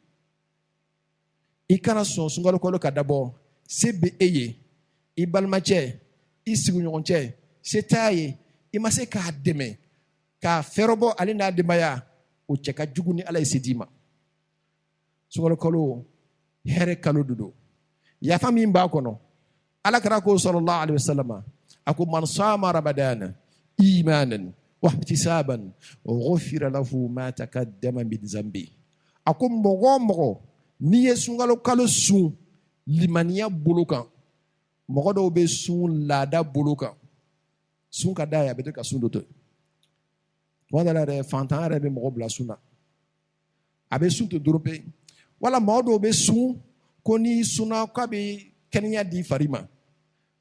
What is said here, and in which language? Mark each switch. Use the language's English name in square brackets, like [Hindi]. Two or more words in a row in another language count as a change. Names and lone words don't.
[Bambara] i kana sɔn sunkalo kalo ka dabɔ se bɛ e ye i balimacɛ i sigiɲɔgɔn cɛ se t'a ye i ma se k'a dɛmɛ k'a fɛrɛ bɔ ale n'a denbaya o cɛ ka jugu ni ala ye se d'i ma sunkalo kalo hɛrɛ kalo de don yafa min b'a kɔnɔ ala kɛra ko [Arabic] صلى الله عليه وسلم [Bambara] a ko [Arabic] من صام رمضان إيمانا واحتسابا غفر له ما تقدم من ذنبه [Bambara] a ko mɔgɔ o mɔgɔ n'i ye sunkalo kalo sun limaniya bolo kan mɔgɔ dɔw bɛ sun laada bolo kan sun ka d'a ye a bɛ to ka sun dɔ to tuma dɔ la yɛrɛ fantan yɛrɛ bɛ mɔgɔ bila sun na a bɛ sun to dɔrɔn pe wala mɔgɔ dɔw bɛ sun ko n'i sunna k'a bɛ kɛnɛya di fari ma